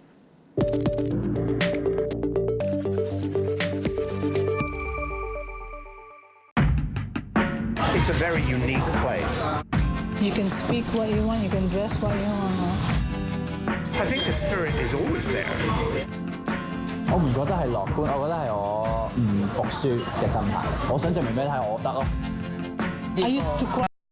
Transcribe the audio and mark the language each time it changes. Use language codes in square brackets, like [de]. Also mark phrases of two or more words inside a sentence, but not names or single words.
[en] It's a very unique place. You can speak what you want, you can dress what you want. I think the spirit is always there. [yue] 我唔覺得係樂觀，我覺得係我唔服輸嘅心態。我想證明俾你睇，我得咯。 [en] I used to cry